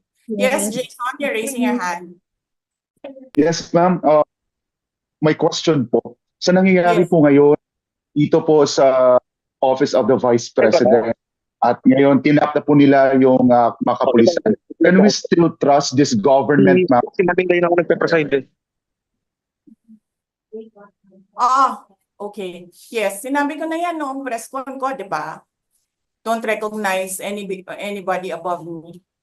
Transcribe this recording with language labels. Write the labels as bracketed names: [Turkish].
[English] Yes, Jason, you're raising your hand. [Filipino] yes, ma'am. May question po. Sa nangyayari [English] Yes. [Filipino] po ngayon dito po sa Office of the Vice President at ngayon tinap na po nila yung mga kapulisan. [English] Can we still trust this government, ma'am? [Filipino] Sinabing kayo na ako nagpe-preside eh. Okay. Yes, sinabi ko na yan noong press con ko, di ba? [English] Don't recognize anybody above me.